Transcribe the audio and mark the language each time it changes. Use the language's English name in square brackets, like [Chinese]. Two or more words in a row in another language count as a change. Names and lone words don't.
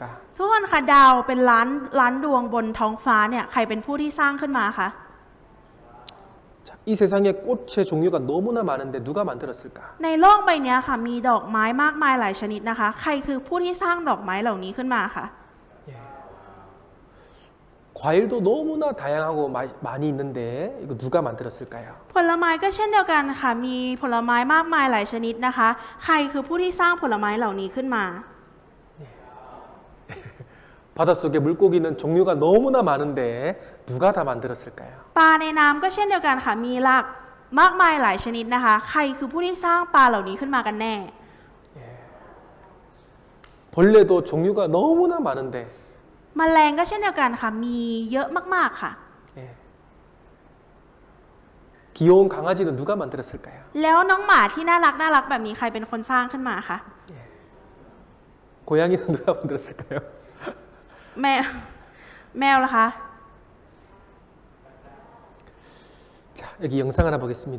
[Thai] ทุกคนคะดาวเป็นล้านดวงบนท้องฟ้าเนี่ยใครเป็นผู้ที่สร้างขึ้นมาคะ [Korean] 자, 이 세상에 꽃의 종류가 너무나 많은데 누가 만들었을까? [Thai] ในโลกใบนี้ค่ะมีดอกไม้มากมายหลายชนิดนะคะ ใครคือผู้ที่สร้างดอกไม้เหล่านี้ขึ้นมาคะ [Korean] 과일도 너무나 다양하고 많이 있는데 이거 누가 만들었을까요? [Thai] ผลไม้ก็เช่นเดียวกันค่ะมีผลไม้มากมายหลายชนิดนะคะ ใครคือผู้ที่สร้างผลไม้เหล่านี้ขึ้นมา [Korean] 바닷속에 물고기는 종류가 너무나 많은데 누가 다 만들었을까요? [Thai] ปลาในน้ำก็เช่นเดียวกันค่ะมีหลากมากมายหลายชนิดนะคะ ใครคือผู้ที่สร้างปลาเหล่านี้ขึ้นมากันแน่ [Korean] 벌레도 종류가 너무나 많은데 [Thai] แมลงก็เช่นเดียวกันค่ะมีเยอะมากๆค่ะ [Korean] 귀여운 강아지는 누가 만들었을까요? [Thai] แล้วน้องหมาที่น่ารักแบบนี้ใครเป็นคนสร้างขึ้นมาคะ [Korean] 고양이는 누가 만들었을까요? [Thai] แมวล่ะคะ [Korean] 자, 여기 영상 하나 보겠습니다.